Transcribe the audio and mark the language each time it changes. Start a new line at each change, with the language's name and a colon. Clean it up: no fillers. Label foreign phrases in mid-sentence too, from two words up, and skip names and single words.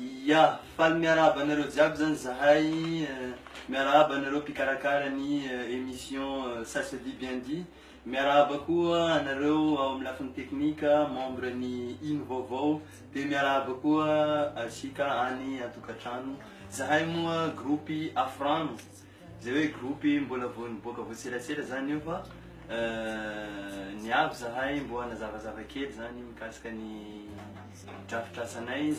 Malagasy: Ya, faly miarahaba anareo jiaby zany zahay miarahaba anareo mpikarakara ny émission ça se dit bien dit. Miarahaba koa anareo ao amin'ny lafiny teknika membre ny ino vaovao dia miarahaba koa asika any atokantrano. Zahay moa groupe Afrano, zay hoe groupe mbola voaniboaka voatserasera zany io fa niavy zahay mbo hanazavazava kely zany mikasika ny drafitrasanay.